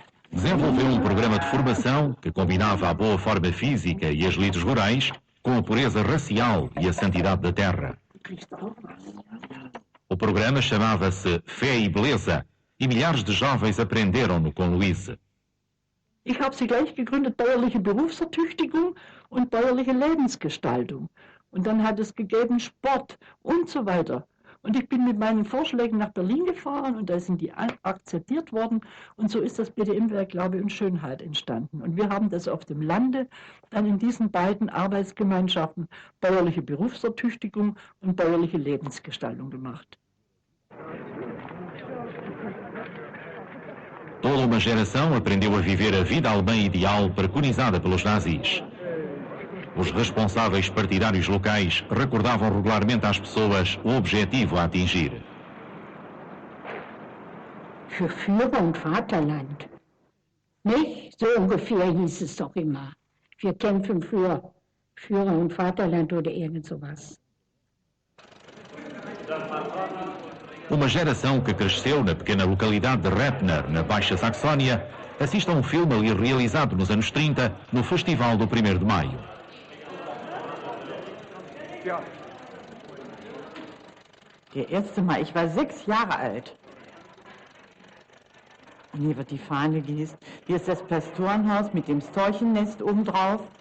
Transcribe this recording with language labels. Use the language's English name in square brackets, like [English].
[Portuguese] Desenvolveu um programa de formação que combinava a boa forma física e as lides rurais com a pureza racial e a santidade da terra. O programa chamava-se Fé e Beleza e milhares de jovens aprenderam-no com Louise. [German] Ich habe sie gleich gegründet, bäuerliche Berufsertüchtigung und bäuerliche Lebensgestaltung. Und dann hat es gegeben Sport und so weiter. Und ich bin mit meinen Vorschlägen nach Berlin gefahren und da sind die akzeptiert worden. Und so ist das BDM-Werk Glaube und Schönheit entstanden. Und wir haben das auf dem Lande dann in diesen beiden Arbeitsgemeinschaften bäuerliche Berufsertüchtigung und bäuerliche Lebensgestaltung gemacht. [Portuguese] Toda uma geração aprendeu a viver a vida alemã ideal preconizada pelos nazis. Os responsáveis partidários locais recordavam regularmente às pessoas o objetivo a atingir. [German] Für Führer und Vaterland. Nicht? So ungefähr hieß es doch immer. Wir kämpfen für Führer und Vaterland oder irgend sowas. [Portuguese] Uma geração que cresceu na pequena localidade de Repner, na Baixa Saxónia, assiste a um filme ali realizado nos anos 30, no Festival do 1º de Maio. [German] Der erste Mal, ich war 6 Jahre alt. Und hier wird die Fahne gehisst. Hier ist das Pastorenhaus mit dem Storchennest obendrauf.